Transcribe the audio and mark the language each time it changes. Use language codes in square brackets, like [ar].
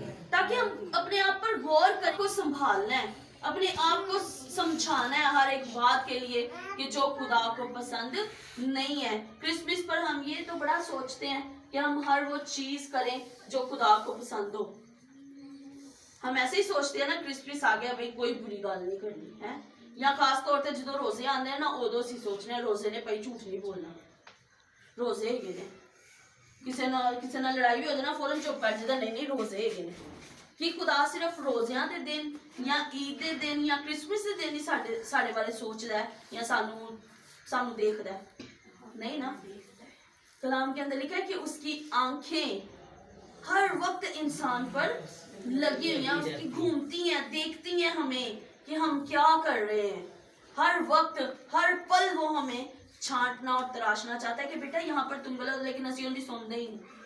[hi] ताकि हम अपने आप पर गौर करके संभालना है, अपने आप को समझाना है हर एक बात के लिए कि जो खुदा को पसंद नहीं है। क्रिसमस पर हम ये तो बड़ा सोचते हैं कि हम हर वो चीज करें जो खुदा को पसंद हो। हम ऐसे ही सोचते हैं ना क्रिसमस आ गया भाई कोई बुरी [pa] गल [hi] नहीं करनी है, [pa] ਜਾਂ ਖਾਸ ਤੌਰ ਤੇ ਜਦੋਂ ਰੋਜ਼ੇ ਆਉਂਦੇ ਆ ਨਾ, ਉਦੋਂ ਅਸੀਂ ਸੋਚਨੇ ਰੋਜ਼ੇ ਨੇ ਭਾਈ ਝੂਠ ਨਹੀਂ ਬੋਲਣਾ, ਰੋਜ਼ੇ ਹੈਗੇ ਨੇ। ਕਿਸੇ ਨਾਲ ਲੜਾਈ ਵੀ ਹੋ ਜਾਏ ਨਾ, ਫੌਰਨ ਚੁੱਪ ਕਰ ਜਾਂਦਾ, ਨਹੀਂ ਰੋਜ਼ੇ ਹੈਗੇ ਨੇ। ਕਿ ਖੁਦਾ ਸਿਰਫ ਰੋਜ਼ਿਆਂ ਦੇ ਦਿਨ ਜਾਂ ਈਦ ਦੇ ਦਿਨ ਜਾਂ क्रिसमस ਦੇ ਦਿਨ ਹੀ ਸਾਡੇ ਬਾਰੇ ਸੋਚਦਾ ਹੈ ਜਾਂ ਸਾਨੂੰ [hi] देखता [pa] है? [hi] नहीं ना। कलाम के अंदर लिखा है कि उसकी आंखें हर वक्त इंसान पर लगी हुई हैं, उसकी घूमती हैं, देखती हैं हमें कि हम क्या कर रहे हैं। हर वक्त हर पल वो हमें छांटना और तराशना चाहता है कि बेटा यहाँ पर तुम गलत, लेकिन [pa] असी [hi] उनकी सुनते ही नहीं।